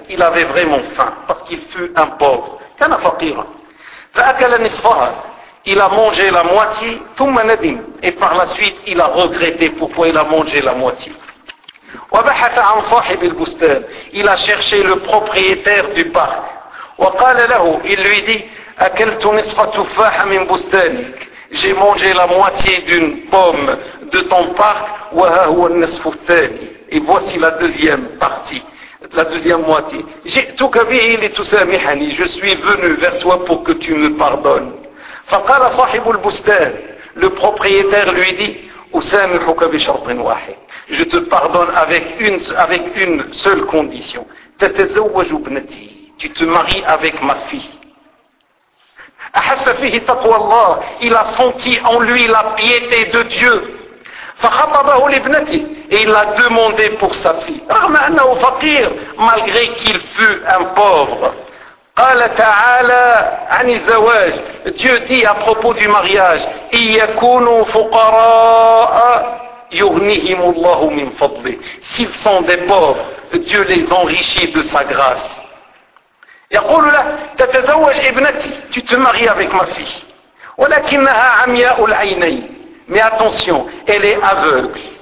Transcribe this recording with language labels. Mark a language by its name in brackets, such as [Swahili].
[French] Il avait vraiment faim parce qu'il fut un pauvre. [Arabic] كان فقيرا. فأكل نصفها. [French] Il a mangé la moitié, [Arabic] ثم ندم. [French] Et par la suite, il a regretté pourquoi il a mangé la moitié. [Arabic] وبحث عن صاحب البستان. [French] Il a cherché le propriétaire du parc. [Arabic] وقال له, [French] il lui dit, [Arabic] أكلت نصف تفاحة من بستانك. [French] J'ai mangé la moitié d'une pomme de ton parc. [Arabic] وها هو النصف الثاني. [French] Et voici la deuxième partie. La deuxième moitié. [Arabic] جئتك به لتسامحني. [French] Je suis venu vers toi pour que tu me pardonnes. [Arabic] فقال صاحب البستان. [French] Le propriétaire lui dit, [Arabic] أسامحك بشرط واحد. [French] Je te pardonne avec une seule condition. [Arabic] تتزوج ابنتي. [French] Tu te maries avec ma fille. [Arabic] أحس فيه تقوى الله. [French] Il a senti en lui la piété de Dieu. [Arabic] فخطبه لابنتي. [French] Et il l'a demandé pour sa fille. [Arabic] رغم أنه فقير. [French] Malgré qu'il fût un pauvre. [Arabic] قال تعالى عن الزواج. [French] Dieu dit à propos du mariage, [Arabic] إن يكونوا فقراء يغنيهم الله من فضله. [French] S'ils sont des pauvres, Dieu les enrichit de sa grâce. [Arabic] يقول له تتزوج ابنتي. [French] Tu te maries avec ma fille. [Arabic] ولكنها عمياء العينين. [French] Mais attention, elle est aveugle.